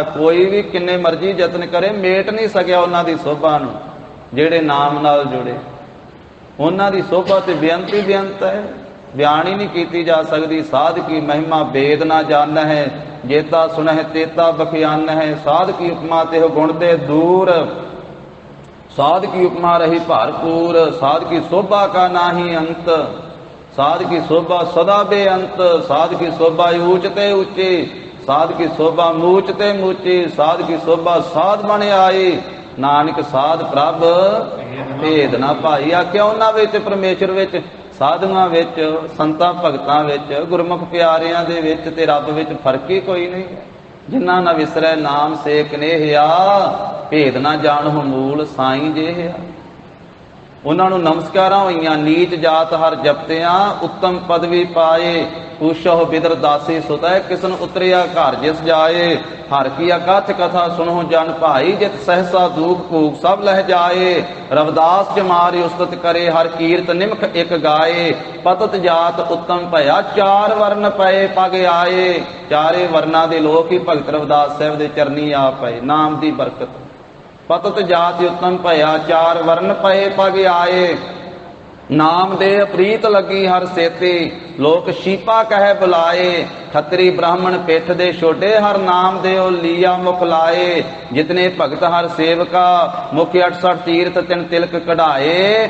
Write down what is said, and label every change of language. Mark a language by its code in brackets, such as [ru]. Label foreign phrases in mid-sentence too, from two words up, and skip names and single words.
[pa] ਕੋਈ ਵੀ ਕਿੰਨੇ ਮਰਜ਼ੀ ਯਤਨ ਕਰੇ ਮੇਟ ਨਹੀਂ ਸਕਿਆ ਉਹਨਾਂ ਦੀ ਸੋਭਾ ਨੂੰ, ਜਿਹੜੇ ਨਾਮ ਨਾਲ ਜੁੜੇ। ਉਹਨਾਂ ਦੀ ਸੋਭਾ ਤੇ ਬੇਅੰਤ ਹੀ ਬੇਅੰਤ ਹੈ, ਬਿਆਨ ਹੀ ਨਹੀਂ ਕੀਤੀ ਜਾ ਸਕਦੀ। ਸਾਧ ਕੀ ਮਹਿਮਾ ਵੇਦ ਨਾ ਜਾਣ ਹੈ, ਜੇਤਾ ਸੁਣਹਿ ਤੇਤਾ ਬਖਿਆਨ ਹੈ। ਸਾਧ ਕੀ ਉਪਮਾ ਤੇ ਗੁਣ ਤੇ ਦੂਰ, ਸਾਧ ਕੀ ਉਪਮਾ ਰਹੀ ਭਰਪੂਰ। ਸਾਧ ਕੀ ਸੋਭਾ ਕਾ ਨਾਹੀ ਅੰਤ, ਸਾਧ ਕੀ ਸੋਭਾ ਸਦਾ ਬੇਅੰਤ। ਸਾਧ ਕੀ ਸੋਭਾ ਊਚਤੇ ਊਚੀ, ਸਾਧ ਕੀ ਸੋਭਾ ਮੂਚਤੇ ਮੂਚੀ। ਸਾਧ ਕੀ ਸੋਭਾ ਸਾਧ ਬਨ ਆਈ, ਨਾਨਕ ਸਾਧ ਪ੍ਰਭ ਭੇਦ ਨਾ ਭਾਈ। ਆਖਿਆ ਉਨ੍ਹਾਂ ਵਿਚ ਪਰਮੇਸ਼ਵਰ ਵਿਚ, ਸਾਧੂਆਂ ਵਿਚ, ਸੰਤਾਂ ਭਗਤਾਂ ਵਿਚ, ਗੁਰਮੁਖ ਪਿਆਰਿਆਂ ਦੇ ਵਿਚ ਤੇ ਰੱਬ ਵਿਚ ਫ਼ਰਕ ਹੀ ਕੋਈ ਨਹੀਂ ਹੈ। ਜਿੰਨਾ ਨ ਵਿਸਰੈ ਨਾਮ ਸੇ ਕਨੇਹਿਆ, ਭੇਦ ਨਾ ਜਾਣਹੁ ਮੂਲ ਸਾਈਂ ਜੇਹਿਆ। ਉਨ੍ਹਾਂ ਨੂੰ ਨਮਸਕਾਰਾਂ ਹੋਈਆਂ। ਨੀਚ ਜਾਤ ਹਰ ਜਪਤਿਆਂ, ਉੱਤਮ ਪਦਵੀ ਪਾਏ। ਪੂਛੋ ਬਿਦਰ ਦਾਸੀ ਸੁਤੈ, ਕਿਸਨ ਉਤਰਿਆ ਘਰ ਜਿਸ ਜਾਏ। ਹਰ ਕੀ ਅਕਥ ਕਥਾ ਸੁਨੋ ਜਨ ਭਾਈ, ਜਿਤ ਸਹਸਾ ਦੂਖ ਭੂਖ ਸਭ ਲਹਿ ਜਾਏ। ਰਵਿਦਾਸ ਜਮਾਰੀ ਉਸਤਤ ਕਰੇ, ਹਰ ਕੀਰਤ ਨਿਮਖ ਏਕ ਗਾਏ। ਪਤਤ ਜਾਤ ਉੱਤਮ ਭਇਆ, ਚਾਰ ਵਰਣ ਪਏ ਪਗ ਆਏ। ਚਾਰੇ ਵਰਣਾ ਦੇ ਲੋਕ ਹੀ ਭਗਤ ਰਵਿਦਾਸ ਸਾਹਬ ਦੇ ਚਰਨੀ ਆ ਪਏ। ਨਾਮ ਦੀ ਬਰਕਤ ਪਤਤ ਜਾਤਿ ਉਤਮ ਭਇਆ, ਚਾਰ ਵਰਨ ਪਏ ਪਗ ਆਏ। ਨਾਮ ਦੇ ਪ੍ਰੀਤ ਲੱਗੀ ਹਰ ਸੇਤੀ, ਲੋਕ ਸ਼ੀਪਾ ਕਹਿ ਬੁਲਾਏ। ਖੱਤਰੀ ਬ੍ਰਾਹਮਣ ਪਿੱਠ ਦੇ ਛੋਟੇ, ਹਰ ਨਾਮ ਦੇ ਉਹ ਲੀਆ ਮੁਖ ਲਾਏ। ਜਿਤਨੇ ਭਗਤ ਹਰ ਸੇਵਕਾ, ਮੁਖ 68 ਤੀਰਥ ਤਿਨ ਤਿਲਕ ਕਢਾਏ।